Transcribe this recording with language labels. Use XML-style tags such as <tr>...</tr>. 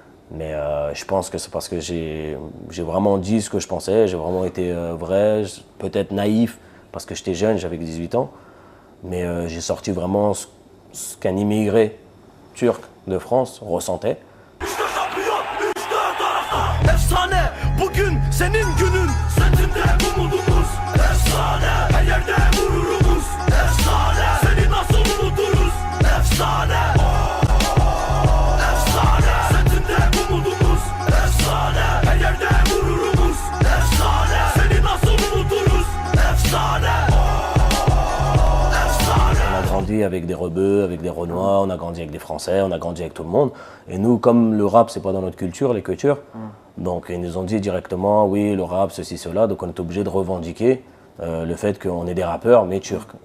<fr>Mais je pense que c'est parce que j'ai vraiment dit ce que je pensais, j'ai vraiment été vrai, peut-être naïf, parce que j'étais jeune, j'avais que 18 ans. Mais j'ai sorti vraiment ce qu'un immigré turc de France ressentait.</fr> <tr>Efsane, bugün senin günün. Sentinde umudumuz. Efsane, her yerde gururumuz. Efsane, seni nasıl unuturuz? Efsane. Efsane, sentinde umudumuz. Efsane, her yerde gururumuz. Efsane, seni nasıl unuturuz? Efsane.</tr> <fr>On a grandi avec des Rebeux, avec des Renois, on a grandi avec des Français, on a grandi avec tout le monde. Et nous, comme le rap, c'est pas dans notre culture, les cultures, donc ils nous ont dit directement, oui, le rap, ceci, cela, donc on est obligé de revendiquer le fait qu'on est des rappeurs, mais turcs.</fr>